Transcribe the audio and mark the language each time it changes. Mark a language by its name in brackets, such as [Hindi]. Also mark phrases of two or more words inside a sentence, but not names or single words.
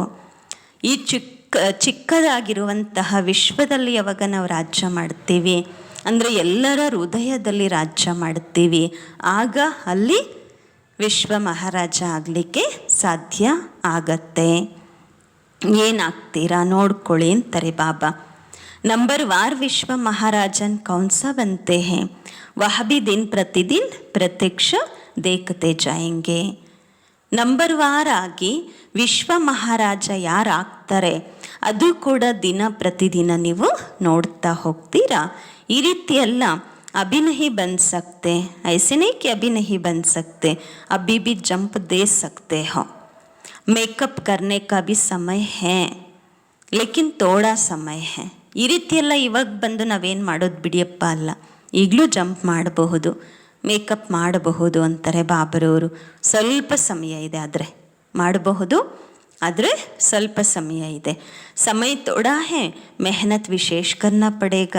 [Kannada] ಈ ಚಿಕ್ಕದಾಗಿರುವಂತಹ ವಿಶ್ವದಲ್ಲಿ ಯಾವಾಗ ನಾವು ರಾಜ್ಯ ಮಾಡ್ತೀವಿ ಅಂದರೆ ಎಲ್ಲರ ಹೃದಯದಲ್ಲಿ ರಾಜ್ಯ ಮಾಡ್ತೀವಿ, ಆಗ ಅಲ್ಲಿ ವಿಶ್ವ ಮಹಾರಾಜ ಆಗಲಿಕ್ಕೆ ಸಾಧ್ಯ ಆಗತ್ತೆ. ಏನಾಗ್ತೀರಾ ನೋಡ್ಕೊಳ್ಳಿ ಅಂತಾರೆ ಬಾಬಾ. [Hindi] नंबर वार विश्व महाराजन कौन सा बनते हैं वह भी दिन प्रतिदिन प्रत्यक्ष देखते जाएंगे. [Kannada] ನಂಬರ್ ವಾರ್ ಆಗಿ ವಿಶ್ವ ಮಹಾರಾಜ ಯಾರಾಗ್ತಾರೆ ಅದು ಕೂಡ ದಿನ ಪ್ರತಿದಿನ ನೀವು ನೋಡ್ತಾ ಹೋಗ್ತೀರಾ. ಈ ರೀತಿ ಎಲ್ಲ [Hindi] अभी नहीं बन सकते, ऐसे नहीं कि अभी नहीं बन सकते, अभी भी जंप दे सकते हो. मेकअप करने का भी समय है लेकिन थोड़ा समय है. [Kannada] ಈ ರೀತಿಯೆಲ್ಲ ಇವಾಗ ಬಂದು ನಾವೇನು ಮಾಡೋದು ಬಿಡಿಯಪ್ಪ ಅಲ್ಲ, ಈಗಲೂ ಜಂಪ್ ಮಾಡಬಹುದು, ಮೇಕಪ್ ಮಾಡಬಹುದು ಅಂತಾರೆ ಬಾಬರವರು. ಸ್ವಲ್ಪ ಸಮಯ ಇದೆ, ಆದರೆ ಮಾಡಬಹುದು, ಆದರೆ ಸ್ವಲ್ಪ ಸಮಯ ಇದೆ. [Hindi] समय थोड़ा है, मेहनत विशेष करना पड़ेगा.